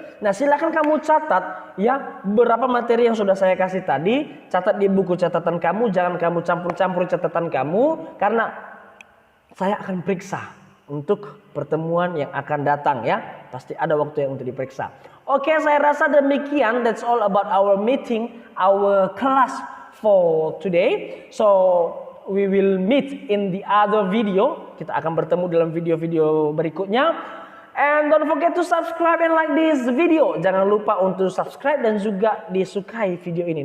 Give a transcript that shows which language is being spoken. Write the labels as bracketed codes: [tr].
[id] Nah, silakan kamu catat, ya, beberapa materi yang sudah saya kasih tadi. Catat di buku catatan kamu. Jangan kamu campur-campur catatan kamu, karena saya akan periksa untuk pertemuan yang akan datang, ya. Pasti ada waktu yang untuk diperiksa. Oke, saya rasa demikian. [en] That's all about our meeting, our class for today. So we will meet in the other video. [id] Kita akan bertemu dalam video-video berikutnya. [en] And don't forget to subscribe and like this video. [id] Jangan lupa untuk subscribe dan juga disukai video ini.